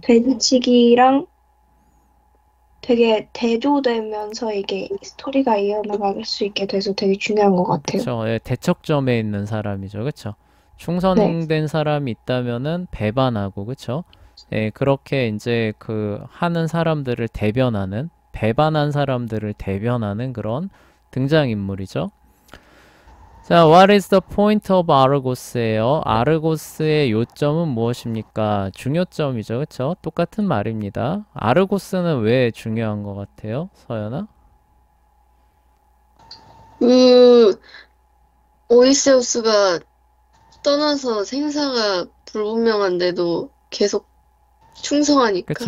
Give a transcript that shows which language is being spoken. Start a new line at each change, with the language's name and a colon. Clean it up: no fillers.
Korean: 돼지치기랑 되게 대조되면서 이게 스토리가 이어나갈 수 있게 돼서 되게 중요한 것 같아요. 그쵸. 예, 대척점에 있는 사람이죠. 그쵸. 네. 충성된 사람이 있다면은 배반하고, 그쵸. 예, 그렇게 이제 그 하는 사람들을 대변하는, 배반한 사람들을 대변하는 그런 등장인물이죠.
English: 자, what is the point of Argos예요.
Korean: 아르고스의 요점은 무엇입니까? 중요점이죠. 그쵸? 똑같은 말입니다. 아르고스는 왜 중요한 것 같아요? 서연아? 그 오이세우스가 떠나서 생사가 불분명한데도 계속 충성하니까.